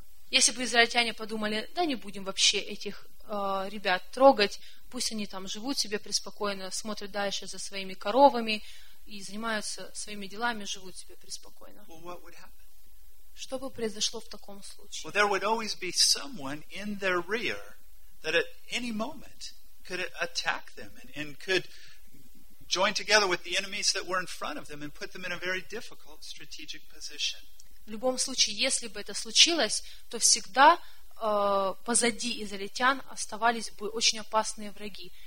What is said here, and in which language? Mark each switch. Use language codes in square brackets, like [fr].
[ru] Если бы израильтяне подумали, да не будем вообще этих ребят трогать, пусть они там живут себе преспокойно, смотрят дальше за своими коровами и занимаются своими делами, живут себе преспокойно. Что бы произошло в таком случае? [en] Well, there would always be someone in their rear that at any moment could attack them and could join together with the enemies that were in front of them and put them in a very difficult strategic position. [ru] В любом случае, если бы это случилось, то всегда позади израильтян оставались бы очень опасные враги.